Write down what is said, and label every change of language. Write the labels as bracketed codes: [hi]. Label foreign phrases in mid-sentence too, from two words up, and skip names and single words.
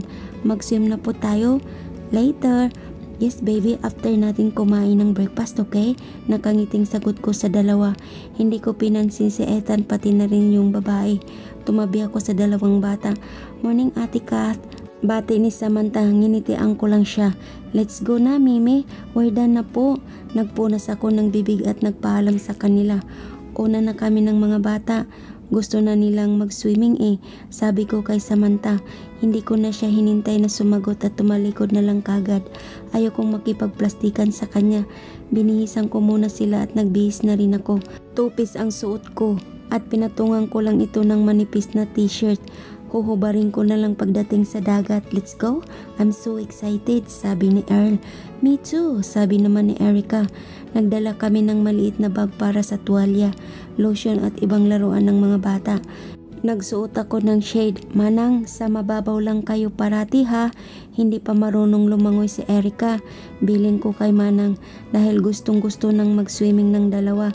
[tl] Mag-swim na po tayo later. [en] Yes baby, after [tl] natin kumain ng breakfast, okay? Nakangiting sagot ko sa dalawa. Hindi ko pinansin si Ethan pati na rin yung babae. Tumabi ako sa dalawang bata. Morning Ate Kath. Bati ni Samantha, nginitian ko lang siya. [en] Let's go na Mimi, we're done na po. [tl] Nagpunas ako ng bibig at nagpaalam sa kanila. Una na kami ng mga bata. Gusto na nilang mag-swimming eh. Sabi ko kay Samantha, hindi ko na siya hinintay na sumagot at tumalikod na lang kagad. Ayaw kong makipagplastikan sa kanya. Binihisan ko muna sila at nagbihis na rin ako. Tupis ang suot ko at pinatungan ko lang ito ng manipis na t-shirt. Huhubarin ko na lang pagdating sa dagat. [en] Let's go? I'm so excited, [tl] sabi ni Earl. [en] Me too, [tl] sabi naman ni Erica. Nagdala kami ng maliit na bag para sa tuwalya, lotion at ibang laruan ng mga bata. Nagsuot ako ng shade. Manang, sa mababaw lang kayo parati ha. Hindi pa marunong lumangoy si Erica. Bilin ko kay Manang dahil gustong gusto nang mag-swimming ng dalawa.